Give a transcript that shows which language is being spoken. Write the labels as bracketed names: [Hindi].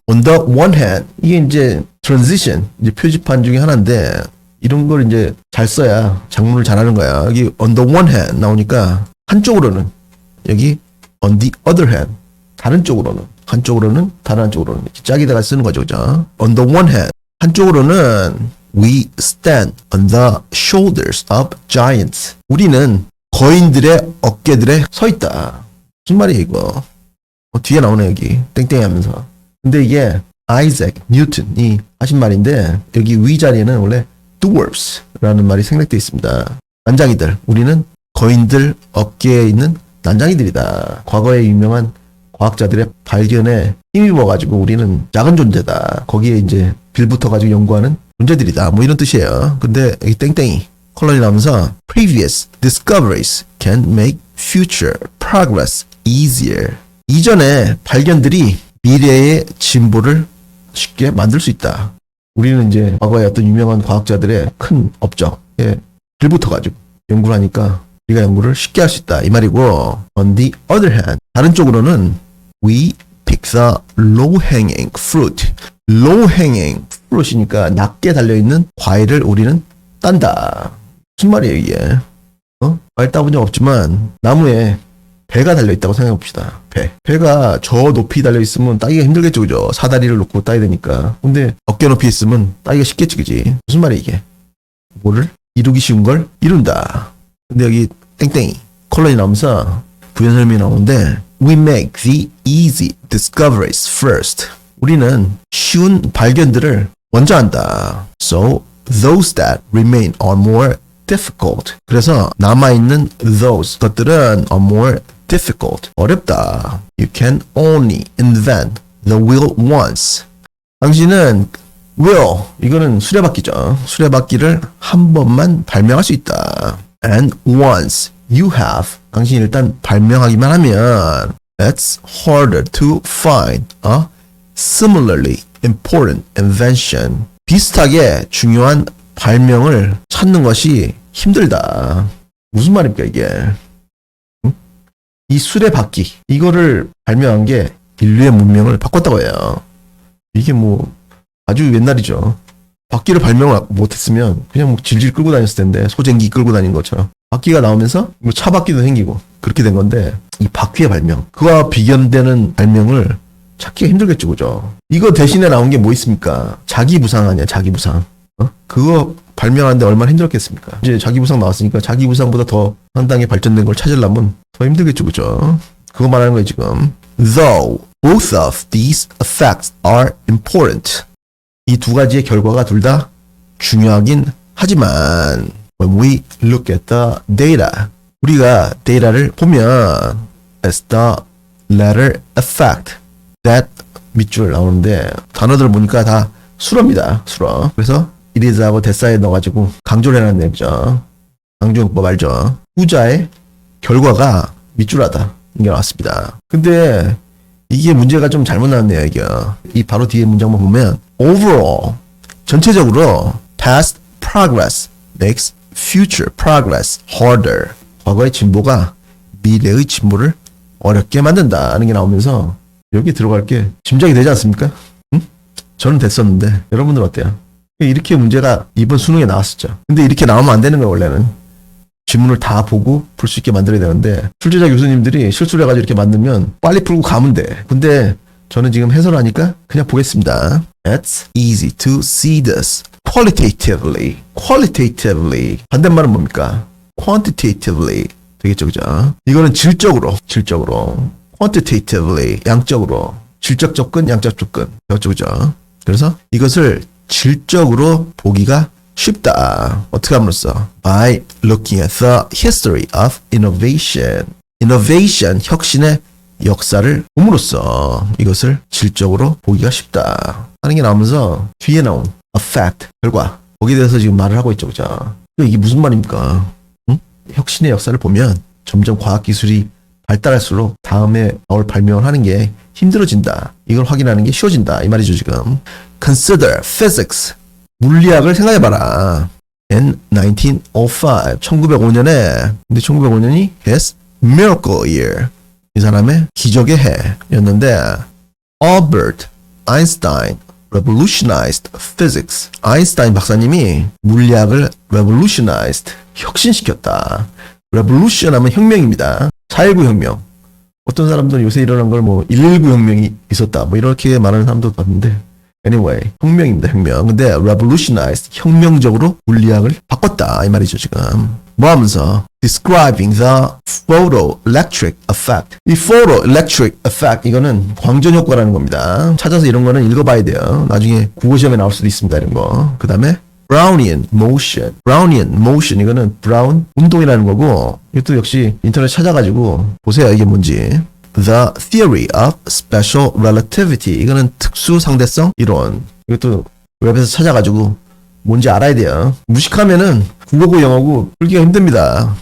[English] On the one hand, [Korean] 이게 이제 transition, 이제 표지판 중에 하나인데 이런 걸 이제 잘 써야 작문을 잘하는 거야. 여기 [English] on the one hand [Korean] 나오니까 한쪽으로는 여기 [English] on the other hand [Korean] 다른 쪽으로는 한쪽으로는 다른 한쪽으로는 이렇게 짝에다가 쓰는 거죠, 그죠? [English] On the one hand [Korean] 한쪽으로는 [English] We stand on the shoulders of giants. [Korean] 우리는 거인들의 어깨들에 서 있다. 무슨 말이에요 이거? 뒤에 나오네 여기 땡땡이 하면서. 근데 이게 아이작 뉴턴이 하신 말인데 여기 위 자리에는 원래 dwarfs라는 말이 생략되어 있습니다. 난장이들. 우리는 거인들 어깨에 있는 난장이들이다. 과거에 유명한 과학자들의 발견에 힘입어가지고 우리는 작은 존재다. 거기에 이제 빌붙어가지고 연구하는 존재들이다. 뭐 이런 뜻이에요. 근데 여기 땡땡이 컬러이 나오면서 [English] previous discoveries can make future progress easier. [Korean] 이전의 발견들이 미래의 진보를 쉽게 만들 수 있다. 우리는 이제 과거에 어떤 유명한 과학자들의 큰 업적에 빌붙어가지고 연구를 하니까 우리가 연구를 쉽게 할 수 있다. 이 말이고 [English] on the other hand [Korean] 다른 쪽으로는 [English] we pick the low-hanging fruit. [Korean] low-hanging fruit이니까 낮게 달려있는 과일을 우리는 딴다. 무슨 말이에요 이게? 과일 따본 적 없지만 나무에 배가 달려있다고 생각해봅시다. 배가 저 높이 달려있으면 따기가 힘들겠죠, 그죠? 사다리를 놓고 따야 되니까. 근데 어깨 높이 있으면 따기가 쉽겠지, 그지? 무슨 말이야 이게? 뭐를? 이루기 쉬운 걸 이룬다. 근데 여기 땡땡이 콜론이 나오면서 부연 설명이 나오는데 [English] We make the easy discoveries first. [Korean] 우리는 쉬운 발견들을 먼저 한다. [English] So those that remain are more difficult. [Korean] 그래서 남아있는 those 것들은 [English] are more difficult. [Korean] 어렵다. [English] You can only invent the wheel once. [Korean] 당신은 will, 이거는 수레바퀴죠. 수레바퀴를 한 번만 발명할 수 있다. [English] And once you have, [Korean] 당신이 일단 발명하기만 하면 [English] it's harder to find a similarly important invention. [Korean] 비슷하게 중요한 발명을 찾는 것이 힘들다. 무슨 말입니까 이게? 응? 이 수레바퀴 이거를 발명한 게 인류의 문명을 바꿨다고 해요. 이게 뭐 아주 옛날이죠. 바퀴를 발명을 못했으면 그냥 뭐 질질 끌고 다녔을 텐데 소쟁기 끌고 다닌 것처럼 바퀴가 나오면서 뭐 차바퀴도 생기고 그렇게 된 건데 이 바퀴의 발명 그와 비견되는 발명을 찾기가 힘들겠죠, 그죠? 이거 대신에 나온 게 뭐 있습니까? 자기부상 아니야, 자기부상. 그거 발명하는데 얼마나 힘들었겠습니까? 이제 자기부상 나왔으니까 자기부상보다 더 상당히 발전된 걸 찾으려면 더 힘들겠죠, 그죠? 그거 말하는 거예요 지금. [English] Though both of these effects are important. [Korean] 이 두 가지의 결과가 둘 다 중요하긴 하지만 [English] when we look at the data, [Korean] 우리가 데이터를 보면 [English] as the latter effect, that [Korean] 밑줄 나오는데 단어들 보니까 다 수어입니다. 수어. 그래서 it is하고 대사에 넣어가지고 강조를 해놨네요. 그죠? 강조용법 알죠? 후자의 결과가 밑줄하다. 이게 나왔습니다. 근데 이게 문제가 좀 잘못 나왔네요. 이게. 이 바로 뒤에 문장만 보면 overall, 전체적으로 [English] past progress makes future progress harder. [Korean] 과거의 진보가 미래의 진보를 어렵게 만든다는 게 나오면서 여기 들어갈 게 짐작이 되지 않습니까? 응? 저는 됐었는데 여러분들 어때요? 이렇게 문제가 이번 수능에 나왔었죠. 근데 이렇게 나오면 안 되는 거예요. 원래는 지문을 다 보고 풀 수 있게 만들어야 되는데 출제자 교수님들이 실수를 해가지고 이렇게 만들면 빨리 풀고 가면 돼. 근데 저는 지금 해설하니까 그냥 보겠습니다. [English] It's easy to see this qualitatively. [Korean] qualitatively 반대말은 뭡니까? quantitatively 되겠죠, 그죠? 이거는 질적으로 quantitatively 양적으로 질적 접근, 양적 접근 그렇죠, 그죠? 그래서 이것을 질적으로 보기가 쉽다. 어떻게 함으로써? [English] By looking at the history of innovation. [Korean] innovation, 혁신의 역사를 봄으로써 이것을 질적으로 보기가 쉽다 하는 게 나오면서 뒤에 나온 effect, 결과 거기에 대해서 지금 말을 하고 있죠, 그죠? 이게 무슨 말입니까? 응? 혁신의 역사를 보면 점점 과학기술이 발달할수록 다음에 나올 발명을 하는 게 힘들어진다. 이걸 확인하는 게 쉬워진다. 이 말이죠, 지금. [English] Consider physics. [Korean] 물리학을 생각해봐라. [English] In 1905, [Korean] 1905년에, 근데 1905년이 [English] his miracle year. [Korean] 이 사람의 기적의 해였는데, [English] Albert Einstein revolutionized physics. [Korean] 아인슈타인 박사님이 물리학을 revolutionized, 혁신시켰다. revolution 하면 혁명입니다. 4.19 혁명. 어떤 사람들은 요새 일어난 걸 뭐 119 혁명이 있었다. 뭐 이렇게 말하는 사람도 봤는데, anyway, 혁명입니다, 혁명. 근데 revolutionized, 혁명적으로 물리학을 바꿨다. 이 말이죠, 지금. 뭐 하면서? [English] describing the photoelectric effect. [Korean] 이 photoelectric effect, 이거는 광전 효과라는 겁니다. 찾아서 이런 거는 읽어봐야 돼요. 나중에 국어시험에 나올 수도 있습니다, 이런 거. 그 다음에 Brownian motion. Brownian motion, 이거는 브라운 운동이라는 거고, 이것도 역시 인터넷 찾아가지고 보세요, 이게 뭔지. [English] The theory of special relativity. [Korean] 이거는 특수 상대성 이론. 이것도 웹에서 찾아가지고 뭔지 알아야 돼요. 무식하면은 국어고 영어고 풀기가 힘듭니다.